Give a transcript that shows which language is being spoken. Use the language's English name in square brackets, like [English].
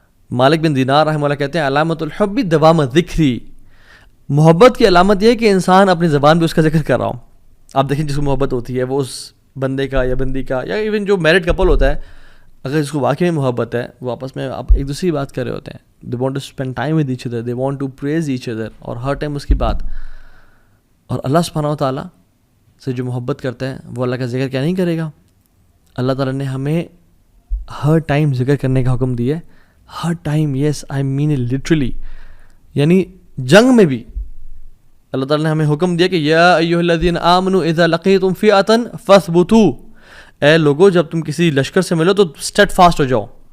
[Urdu] مالک بن دینار رحمہ اللہ کہتے ہیں [Arabic] علامت الحب دوام ذکری, [Urdu] محبت کی علامت یہ ہے کہ انسان اپنی زبان پہ اس کا ذکر کر رہا ہوں. آپ دیکھیں جس کو محبت ہوتی ہے وہ اس بندے کا یا بندی کا, یا ایون جو میرڈ کپل ہوتا ہے, اگر اس کو واقعی میں محبت ہے وہ آپس میں ایک دوسری کی بات کر رہے ہوتے ہیں. [English] they want to spend time with each other, they want to praise each other, [Urdu] اور ہر ٹائم اس کی بات. اور اللہ سبحانہ و تعالیٰ سے جو محبت کرتا ہے وہ اللہ کا ذکر کیا نہیں کرے گا. اللہ تعالیٰ نے ہمیں ہر ٹائم ذکر کرنے کا حکم دیا ہے, ہر time. [English] Yes I mean it literally. [Urdu] یعنی جنگ میں بھی اللہ تعالیٰ نے ہمیں حکم دیا کہ [Arabic] یا ایھا الذین آمنوا اذا لقیتم فئۃ فاثبتوا, [Urdu] اے لوگو جب تم کسی لشکر سے ملو تو اسٹیڈ فاسٹ ہو جاؤ.